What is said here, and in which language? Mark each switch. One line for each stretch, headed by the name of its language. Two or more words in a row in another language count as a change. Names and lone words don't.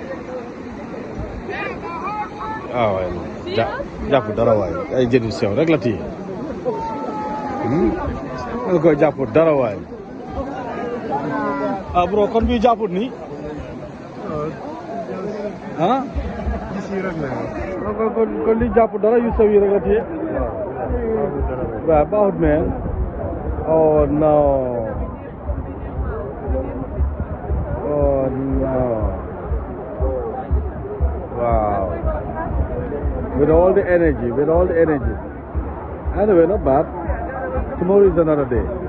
Wolof: waay jàpp dara waay ay jën yu sew rek la téye nga koy jàpp dara waay bro kon bi jàpput ni kon li jàpp dara yu sew yi rek la téye waaw baaxut man
English: oh no wow with all the energy anyway not bad tomorrow is another day.